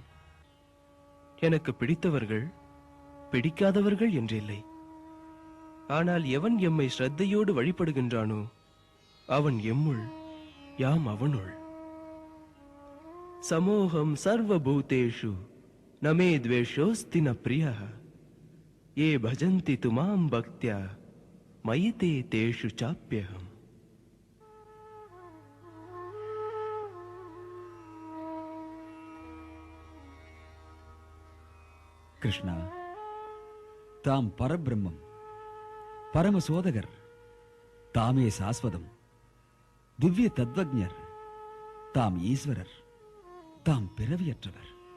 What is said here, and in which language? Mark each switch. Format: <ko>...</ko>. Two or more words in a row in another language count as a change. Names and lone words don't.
<ta>எனக்கு பிடித்தவர்கள் பிடிக்காதவர்கள் என்றில்லை. ஆனால் எவன் எம்மை ஸ்ரத்தையோடு வழிபடுகின்றானோ அவன் எம்முள், யாம் அவனுள்.</ta> <sa>समोहं सर्वभूतेषु न मे द्वेषोऽस्ति न प्रियः ये भजन्ति तु मां भक्त्या मयि ते तेषु चाप्यहम्.</sa> <ta>கிருஷ்ணா, தாம் பரபிரம்மம், பரமசோதகர், தாமே சாஸ்வதம், திவ்ய தத்வஜர், தாம் ஈஸ்வரர், தாம் பிறவியற்றவர்.</ta>